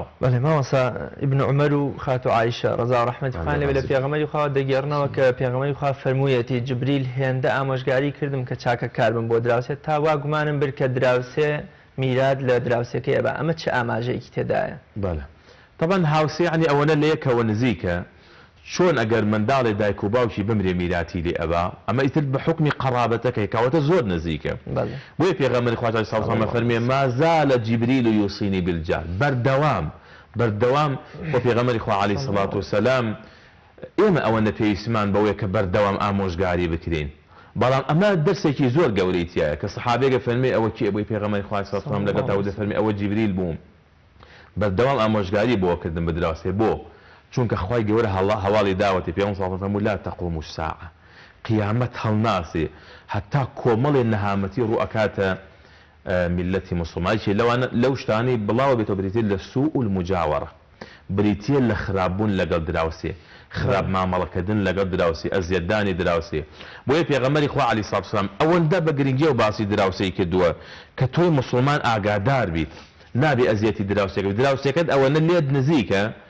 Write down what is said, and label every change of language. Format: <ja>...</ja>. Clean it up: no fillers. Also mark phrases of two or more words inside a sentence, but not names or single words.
<ckb>بەڵێ ماوەسا ئیبن عومەر و خاتو عایشە ڕەزا و ڕەحمەتی خوان لەبێ لە پێغەمبەری خوا دەگێڕنەوە کە پێغەمبەری خوا فەرموویەتی جبریل هێندە ئامۆژگاری کردم کە چاکەکار بم بۆ دراوسێت تا وا گومانم برد کە دراوسێ میراد لە دراوسەکەی ئەبا ئەمە چه ئاماژەیەکی تێدایە بەڵێ طبعا هاوسێ عنی ئەوەنە لە یەکەوە نزیکە چۆن ئەگەر منداڵی دایک و باوکی بمرێ میراتی لێ ئەبا ئەمە ئیتر بە حکمی قەرابەتەکەی کەواتە زۆر نزیکە بۆیە پێغەمبەری خوا</ckb> <ar>عەلەیهی سەڵام وسەلام</ar> <ckb>فەرمێ</ckb> <ar>ما زال جیبریل یوصینی بالجار</ar> <ckb>بەردەوام بۆ پێغەمبەری خوا</ckb> <ar>عەلەیهی سەڵات وسەلام</ar> <ckb>ئێمە ئەوەندە پێویستمان بەوەیە کە بەردەوام ئامۆژگاری بکرین بەڵام ئەمە دەرسێکی زۆر گەورەی تایە کە سەحابەیەک فەرمێ ئەوە کێ بۆی پێغەمبەری خوا</ckb> <ar>عەلەیهی سەڵات وسەلام</ar> <ckb>لەگەڵ داود فەرمێ ئەوە جیبریل بووم بەردەوام ئامۆژگاری بۆ کردن بە دراوسێ بۆ چونکە خوای گەورە هەواڵی داوەتی پێغەمبەر</ckb> <ar>صلی الله علیه و سلم لا تقوم الساعة</ar> <ckb>قیامەت هەڵناسی هەتا کۆمەڵێ نەهامەتی ڕوو ئەکاتە میلەتی موسڵمانێکی لەو شتانی بڵاوە بێتەوە بریتێ لە</ckb> <ar>سوء المجاورة</ar> <ckb>بریتێ لە خراپبوون لەگەڵ دراوسێ خراپ مامەڵەکردن لەگەڵ دراوسێ ئەزیەتدانی دراوسێ بۆیە پێغەمبەری خوا</ckb> <ar>عەلەیهی سەڵات وسەلام</ar> <ckb>ئەوەندە بە گرنگی و باسی دراوسەی کردووە کە تۆی موسڵمان ئاگادار بیت نابێ ئەزیەتی دراوسێکت ئەوەنە لێت نزیکە</ckb>